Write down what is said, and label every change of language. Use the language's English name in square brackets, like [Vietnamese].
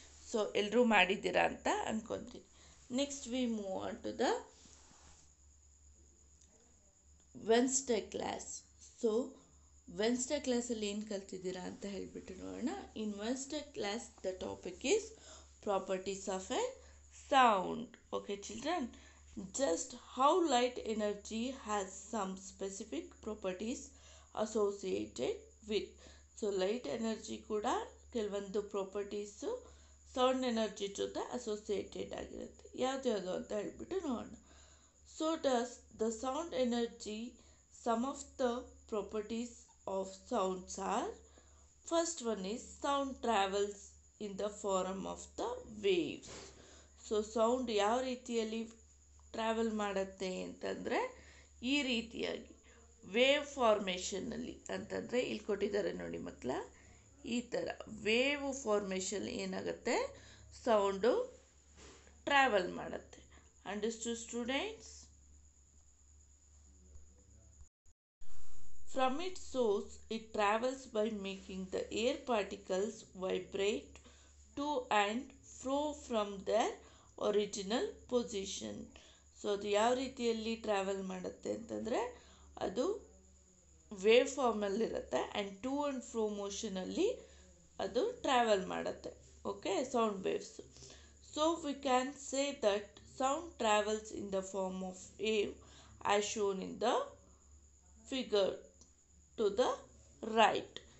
[English] so [Kannada] ಎಲ್ಲರೂ ಮಾಡಿದ್ದೀರಾ ಅಂತ ಅಂದ್ಕೊತೀನಿ. [English] Next we move on to the Wednesday class. [Kannada] So Wednesday ಕ್ಲಾಸಲ್ಲಿ ಏನು ಕಲ್ತಿದ್ದೀರಾ ಅಂತ ಹೇಳಿಬಿಟ್ಟು ನೋಡೋಣ. [English] In Wednesday class the topic is properties of a sound. Okay children, just how light energy has some specific properties associated with. [Kannada] So light energy ಕೂಡ ಕೆಲವೊಂದು properties sound energy ಜೊತೆ associated ಆಗಿರುತ್ತೆ. ಯಾವ್ದು ಅಂತ ಹೇಳ್ಬಿಟ್ಟು ನೋಡೋಣ. [English] So does the sound energy, some of the properties of sounds are, first one is sound travels in the form of the waves. [Kannada] So sound ಯಾವ ರೀತಿಯಲ್ಲಿ ಟ್ರಾವೆಲ್ ಮಾಡುತ್ತೆ ಅಂತಂದರೆ ಈ ರೀತಿಯಾಗಿ ವೇವ್ ಫಾರ್ಮೇಷನಲ್ಲಿ. ಅಂತಂದರೆ ಇಲ್ಲಿ ಕೊಟ್ಟಿದ್ದಾರೆ ನೋಡಿ ಮಕ್ಕಳ, ಈ ಥರ ವೇವ್ ಫಾರ್ಮೇಷನ್ ಏನಾಗುತ್ತೆ, ಸೌಂಡು ಟ್ರಾವೆಲ್ ಮಾಡುತ್ತೆ. [English] Understood students? From its source, it travels by making the air particles vibrate to and fro from their original position. [Kannada] So ಅದು ಯಾವ ರೀತಿಯಲ್ಲಿ ಟ್ರಾವೆಲ್ ಮಾಡುತ್ತೆ ಅಂತಂದರೆ ಅದು wave ಫಾರ್ಮಲ್ಲಿರುತ್ತೆ and to and pro ಮೋಷನಲ್ಲಿ ಅದು travel ಮಾಡುತ್ತೆ. [English] Okay, sound waves. So we can say that sound travels in the form of wave as shown in the figure to the right.